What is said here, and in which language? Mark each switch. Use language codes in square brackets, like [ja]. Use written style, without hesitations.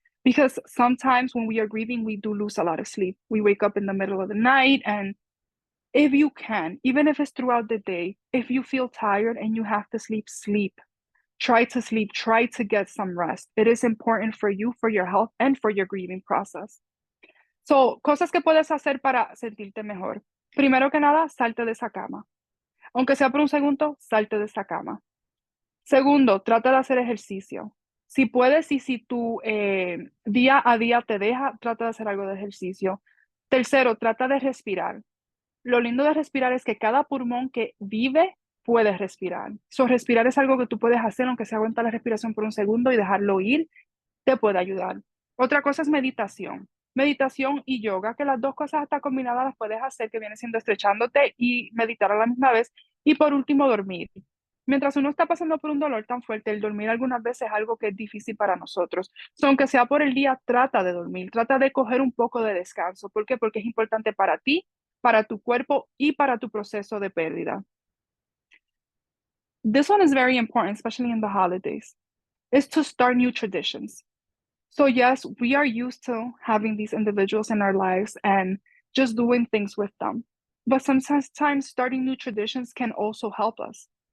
[en] Because sometimes when we are grieving, we do lose a lot of sleep. We wake up in the middle of the night, and if you can, even if it's throughout the day, if you feel tired and you have to sleep, sleep. Try to sleep, try to get some rest. It is important for you, for your health, and for your grieving process. [es] So, cosas que puedes hacer para sentirte mejor. Primero que nada, salte de esa cama. Aunque sea por un segundo, salte de esa cama. Segundo, trata de hacer ejercicio. Si puedes y si tu día a día te deja, trata de hacer algo de ejercicio. Tercero, trata de respirar. Lo lindo de respirar es que cada pulmón que vive puede respirar. Respirar es algo que tú puedes hacer, aunque sea aguantar la respiración por un segundo y dejarlo ir, te puede ayudar. Otra cosa es meditación. Meditación y yoga, que las dos cosas hasta combinadas las puedes hacer, que viene siendo estrechándote y meditar a la misma vez. Y por último, dormir. Mientras uno está pasando por un dolor tan fuerte, el dormir algunas veces es algo que es difícil para nosotros. Aunque sea por el día, trata de dormir, trata de coger un poco de descanso. ¿Por qué? Porque es importante para ti, para tu cuerpo y para tu proceso de pérdida. [en] This one is very important, especially in the holidays, is to start new traditions. So yes, we are used to having these individuals in our lives and just doing things with them. But sometimes starting new traditions can also help us.